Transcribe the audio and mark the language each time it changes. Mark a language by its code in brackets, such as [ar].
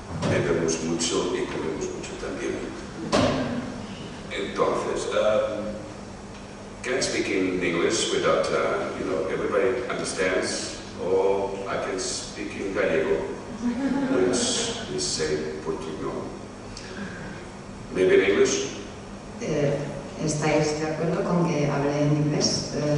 [es] bebemos mucho y comemos mucho también. Entonces, [en] can I speak in English without, you know, everybody understands? Or I can speak in Gallego, which we say Portugal. Maybe in English? [es] ¿Estáis de acuerdo con que hable en inglés?